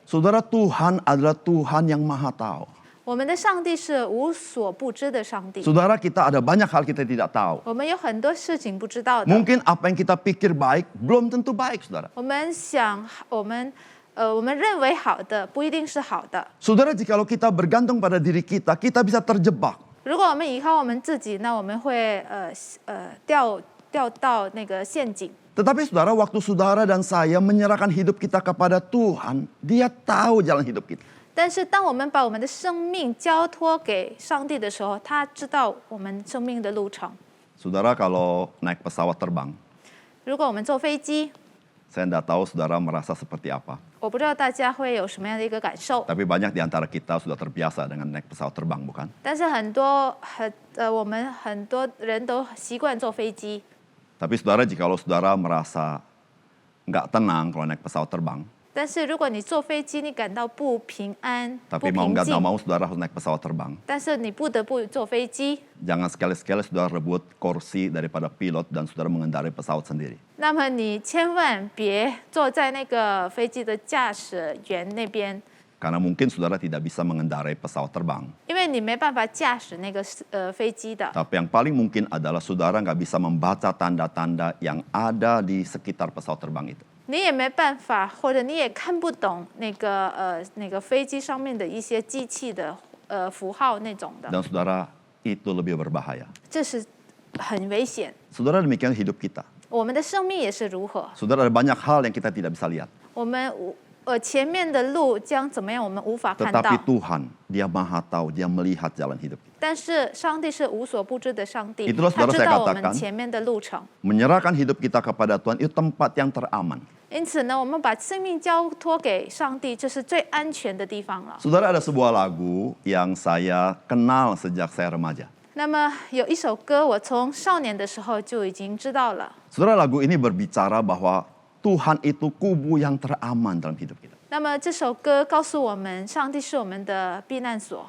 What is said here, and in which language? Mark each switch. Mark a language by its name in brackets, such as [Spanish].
[Indonesian] Saudara, Tuhan adalah Tuhan yang maha tahu. [Chinese] 我们的上帝是无所不知的上帝。 [Indonesian] Saudara, kita ada banyak hal kita tidak tahu. [Chinese] 我们有很多事情不知道的。 [Indonesian] Mungkin apa yang kita pikir baik belum tentu baik, saudara. [Chinese] 我们想，我们认为好的不一定是好的。 [Indonesian] Saudara, jikalau kita bergantung pada diri kita, kita bisa terjebak. [Chinese] 如果我们依靠我们自己，那我们会掉到那个陷阱。 [Indonesian] Tetapi saudara, waktu saudara dan saya menyerahkan hidup kita kepada Tuhan, Dia tahu jalan hidup kita. [Chinese] 但是当我们把我们的生命交托给上帝的时候，他知道我们生命的路程。 [Indonesian] Saudara, kalau naik pesawat terbang, [Chinese] 如果我们坐飞机， [Indonesian] saya tidak tahu saudara merasa seperti apa. [Chinese] 我不知道大家会有什么样的一个感受。 [Indonesian] Tapi banyak di antara kita sudah terbiasa dengan naik pesawat terbang, bukan? [Chinese] 但是我们很多人都习惯坐飞机。 [Indonesian] Tapi saudara, jikalau saudara merasa nggak tenang kalau naik pesawat terbang, [Chinese] 但是如果你坐飞机，你感到不平安、不 [Indonesian] tapi mau [Chinese] 平 [Indonesian] nggak [Chinese] 静， [Indonesian] mau saudara harus naik pesawat terbang. [Chinese] 但是你不得不坐飞机， [Indonesian] Jangan sekali-sekali saudara rebut kursi daripada pilot dan saudara mengendarai pesawat sendiri. [Chinese] 那么你千万别坐在那个飞机的驾驶员那边， [Indonesian] Karena mungkin saudara tidak bisa mengendarai pesawat terbang. [Chinese] 因为你没办法驾驶那个飞机的。 [Indonesian] Tapi yang paling mungkin adalah saudara nggak bisa membaca tanda-tanda yang ada di sekitar pesawat terbang itu. [Chinese] 你也没办法，或者你也看不懂那个飞机上面的一些机器的符号那种的， [Indonesian] Dan saudara, itu lebih berbahaya. [Chinese] 这是很危险。 [Indonesian] Saudara, demikian hidup kita. [Chinese] 我们的生命也是如何， [Indonesian] Saudara, ada banyak hal yang kita tidak bisa lihat. [Chinese] 我们前面的路将怎么样，我们无法看到。 [Indonesian] Tetapi Tuhan, Dia maha tahu, Dia melihat jalan hidup kita. [Chinese] 但是上帝是无所不知的上帝， [Indonesian] Itulah [Chinese] 他 [Indonesian] saudara [Chinese] 知 [Indonesian] saya [Chinese] 道我 [Indonesian] katakan. [Chinese] 们前面的路程。 [Indonesian] Menyerahkan hidup kita kepada Tuhan itu tempat yang teraman. [Chinese] 因此呢，我们把生命交托给上帝，这是最安全的地方了。 [Indonesian] Saudara, ada sebuah lagu yang saya kenal sejak saya remaja. [Chinese] 那么有一首歌，我从少年的时候就已经知道了。 [Indonesian] Saudara, lagu ini berbicara bahwa Tuhan itu kubu yang teraman dalam hidup kita. [Chinese] 那么这首歌告诉我们，上帝是我们的避难所。